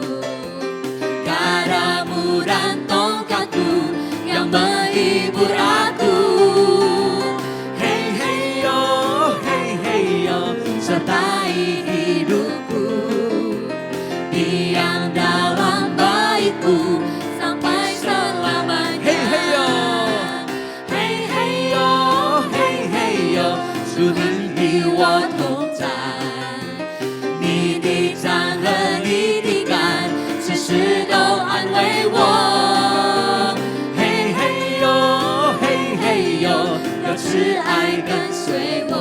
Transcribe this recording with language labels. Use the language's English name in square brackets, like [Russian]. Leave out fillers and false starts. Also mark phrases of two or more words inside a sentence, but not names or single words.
[Indonesian] Gadamu dan tongkatku yang menghibur aku. Hey hey yo, hey hey yo, sertai hidupku. Diam dalam baitmu sampai selamanya. Hey hey yo, hey hey yo, hey hey yo， [Chinese] 主你与我同在。你的杖和你的竿，时时都安慰我。嘿嘿哟，嘿嘿哟，有慈爱跟随我。